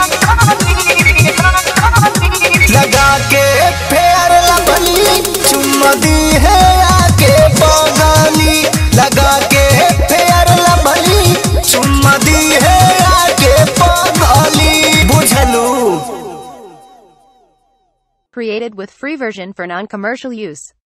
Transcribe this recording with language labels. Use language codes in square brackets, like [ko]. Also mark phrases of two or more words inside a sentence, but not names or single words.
[bho] लगा के फेयर लवली चुम्मा दी है आके बगाली। लगा के फेयर लवली चुम्मा दी है आके बगाली। बुझलू। [en] Created with free version for non-commercial use.